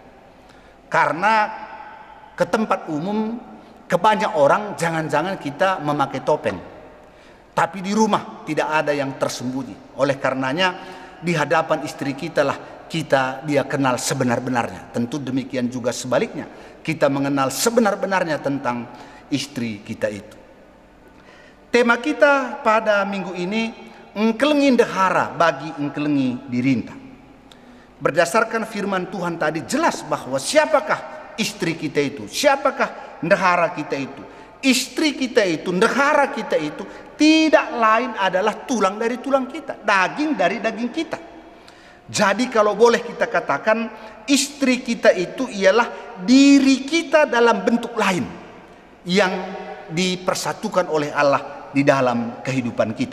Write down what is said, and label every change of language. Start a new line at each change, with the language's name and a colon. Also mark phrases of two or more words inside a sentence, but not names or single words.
Indonesian: Karena ke tempat umum ke banyak orang jangan-jangan kita memakai topeng, tapi di rumah tidak ada yang tersembunyi. Oleh karenanya di hadapan istri kita lah dia kenal sebenar-benarnya. Tentu demikian juga sebaliknya, kita mengenal sebenar-benarnya tentang istri kita itu. Tema kita pada minggu ini,
Batak Karo: engkelengi ndehara bagi engkelengi dirinta.
Indonesian: Berdasarkan firman Tuhan tadi jelas bahwa siapakah istri kita itu, siapakah ndehara kita itu. Istri kita itu, ndehara kita itu tidak lain adalah tulang dari tulang kita, daging dari daging kita. Jadi kalau boleh kita katakan, istri kita itu ialah diri kita dalam bentuk lain yang dipersatukan oleh Allah di dalam kehidupan kita.